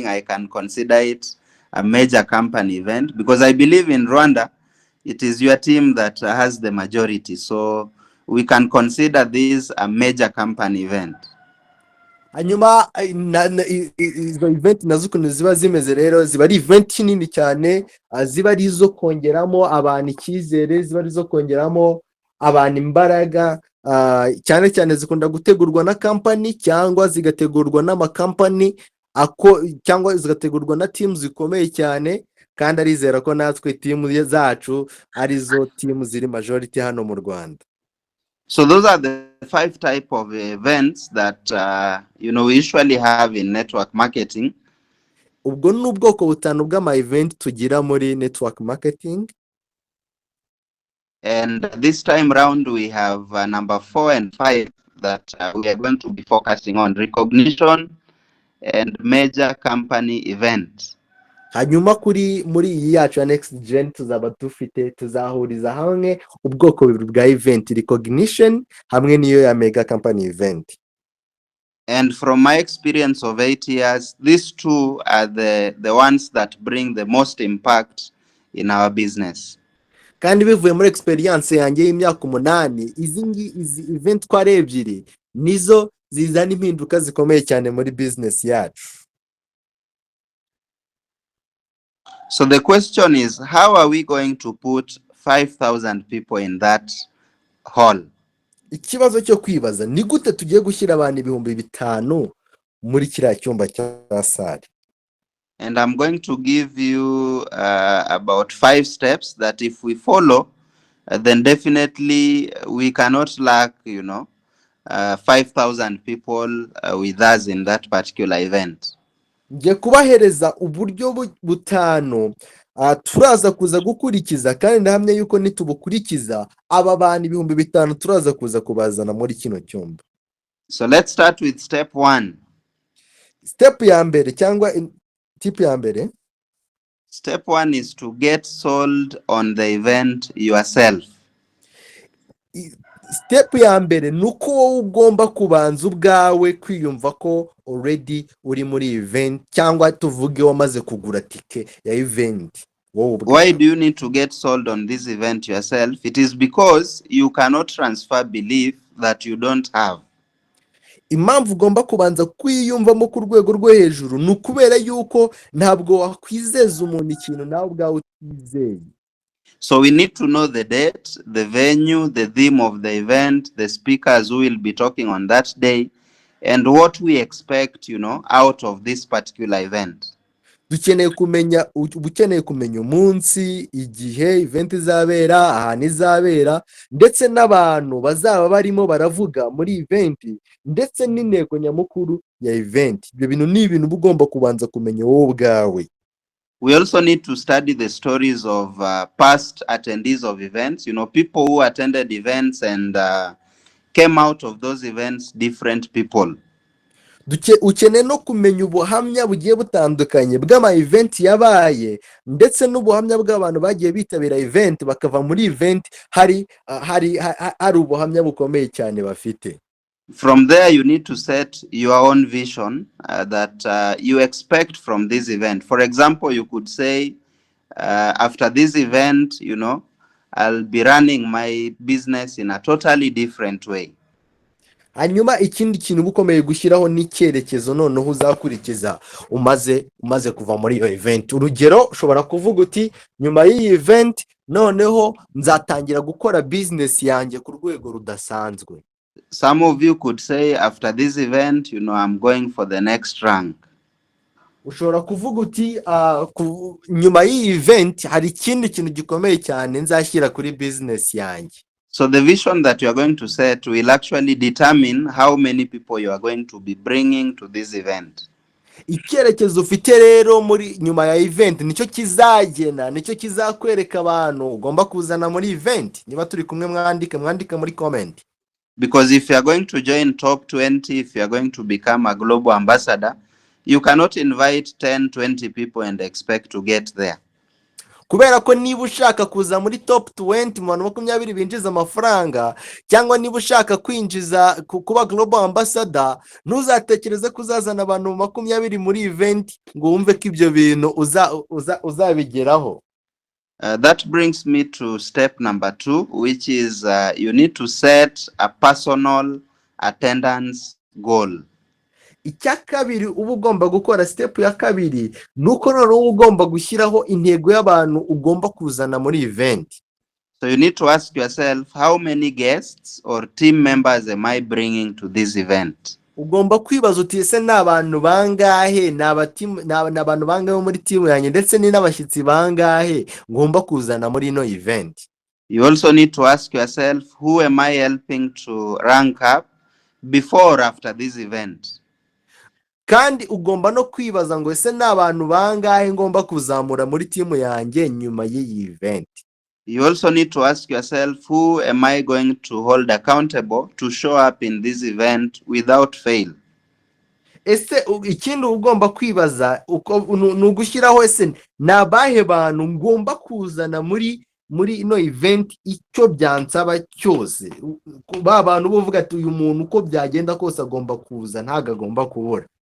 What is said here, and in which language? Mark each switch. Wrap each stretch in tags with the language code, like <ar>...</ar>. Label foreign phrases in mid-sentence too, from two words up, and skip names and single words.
<en>I can consider it a major company event because I believe in Rwanda, it is your team that has the majority. So we can consider this a major company event.</en> <rw>Hanyuma izo event nazo ukuntu ziba zimeze rero, ziba ari event nini cyane, ziba ari izo kongeramo abantu icyizere, ziba ari izo kongeramo abantu imbaraga, cyane cyane zikunda gutegurwa na kampani cyangwa zigategurwa n'amakampani cyangwa zigategurwa na timu zikomeye cyane, kandi arizera ko natwe timu zacu arizo timu ziri majority hano mu Rwanda.</rw> <en>So those are the 5 type of events that we usually have in network marketing.</en> <rw>Ubwo ni ubwoko butanu bw'ama event tugira muri</rw> <en>network marketing. And this time round we have number 4 and 5 that we are going to be focusing on: recognition and major company events.</en> <rw>Hanyuma muri iyi yacu ya</rw> <en>next gen</en> <rw>tuzahuriza hamwe ubwoko bubiri bwa event: recognition hamwe niyo ya</rw> <en>mega company event. And from my experience of 8 years, these two are the ones that bring the most impact in our business.</en> <rw>Kandi bivuye muri experience yanjye y'imyaka 8, izi event kwa ebyiri nizo zizana impinduka zikomeye cyane muri business yacu.</rw> <en>So the question is, how are we going to put 5,000 people in that hall?</en> <rw>Ikibazo cyo kwibaza ni gute tugiye gushyira abantu 5,000 muri kiriya cyumba cya sale.</rw> <en>And I'm going to give you about 5 steps that if we follow, then definitely we cannot lack 5,000 people with us in that particular event.</en> <rw>Ngiye kubahereza uburyo butanu turaza kuza gukurikiza, kandi ndahamya yuko nitubukurikiza aba bantu 5,000 turaza kuza kubazana muri kino cyumba.</rw> <en>So let's start with step 1.</en> <rw>Step ya mbere cyangwa tip ya mbere.</rw> <en>Step 1 is to get sold on the event yourself.</en> <rw>Step ya mbere nuko wowe ugomba kubanza ubwawe kwiyumva ko already uri muri event, cyangwa tuvuge wamaze kugura ticket ya event.</rw> <en>Why do you need to get sold on this event yourself? It is because you cannot transfer belief that you don't have.</en> <rw>Impamvu ugomba kubanza kwiyumvamo ku rwego rwo hejuru ni ukubera yuko ntabwo wakwizeza umuntu ikintu nawe ubwawe utizeye.</rw> <en>So we need to know the date, the venue, the theme of the event, the speakers who will be talking on that day, and what we expect, out of this particular event.</en> <rw>Ukeneye kumenya umunsi, igihe event izabera, ahantu izabera, ndetse n'abantu bazaba barimo baravuga muri event, ndetse n'intego nyamukuru ya event. Ibyo bintu ni ibintu ugomba kubanza kumenya wowe ubwawe.</rw> <en>We also need to study the stories of past attendees of events, people who attended events and came out of those events different people.</en> <rw>Ukeneye no kumenya ubuhamya bugiye butandukanye bw'ama event yabaye, ndetse n'ubuhamya bw'abantu bagiye bitabira event bakava muri event hari ubuhamya bukomeye cyane bafite.</rw> <en>From there, you need to set your own vision that you expect from this event. For example, you could say, after this event, I'll be running my business in a totally different way.</en> <rw>Hanyuma ikindi kintu bukomeye gushyiraho n'icyerekezo noneho uzakurikiza umaze kuva muri iyo event. Urugero, ushobora kuvuga uti nyuma y'iyi event noneho nzatangira gukora business yanjye ku rwego rudasanzwe.</rw> <en>Some of you could say, after this event, I'm going for the next rank.</en> <rw>Ushobora kuvuga uti nyuma y'iyi event hari ikindi kintu gikomeye cyane nzashyira kuri business yanjye.</rw> <en>So the vision that you are going to set will actually determine how many people you are going to be bringing to this event.</en> <rw>Icyerekezo ufite rero muri nyuma ya event nicyo kizakwereka abantu ugomba kuzana muri event. Niba turi kumwe mwandika muri comment.</rw> <en>Because if you are going to join top 20, if you are going to become a global ambassador, you cannot invite 10, 20 people and expect to get there.</en> <rw>Kubera ko niba ushaka kuza muri top 20 mu bantu 20 binjiza amafaranga, cyangwa niba ushaka kwinjiza kuba</rw> <en>global ambassador,</en> <rw>ntuzatekereze kuzazana abantu 20 muri event ngo wumve ko ibyo bintu uzabigeraho.</rw> <en>That brings me to step number 2, which is you need to set a personal attendance goal.</en> <rw>Icya kabiri uba ugomba gukora, step ya kabiri, nuko noneho ugomba gushyiraho intego y'abantu ugomba kuzana muri event.</rw> <en>So you need to ask yourself, how many guests or team members am I bringing to this event?</en> <rw>ugomba kwibaza uti ese ni abantu bangahe, ni abantu bangahe bo muri timu yanjye, ndetse ni n'abashyitsi bangahe ngomba kuzana muri ino event.</rw> <en>You also need to ask yourself, who am I helping to rank up before or after this event?</en> <rw>Kandi ugomba no kwibaza ngo ese ni abantu bangahe ngomba kuzamura muri timu yanjye nyuma y'iyi event.</rw> <en>You also need to ask yourself, who am I going to hold accountable to show up in this event without fail?</en> <rw>Ese ikindi ugomba kwibaza ni ugushyiraho ese ni abahe bantu ngomba kuzana muri ino event icyo byansaba cyose. Ba bantu buvuga ati uyu muntu uko byagenda kose agomba kuza, ntago agomba kubura.</rw>